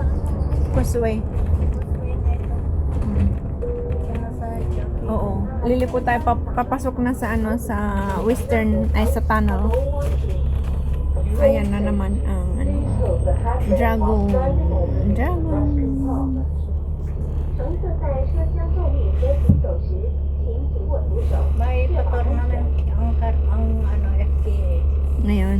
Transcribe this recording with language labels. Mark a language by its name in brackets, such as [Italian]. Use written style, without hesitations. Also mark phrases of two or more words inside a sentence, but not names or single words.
[Filipino] Causeway. causeway na ito. Yan na sa Jockey. Oo. Lilipo tayo, papasok na sa ano, sa western, ay sa tunnel. Ayan na naman ang ano, Dragon. Dragon. [Chinese] 乘客在车厢站立和扶手时，请紧握扶手。 [Filipino] May pa-tournament ang ano, FKA. Ngayon.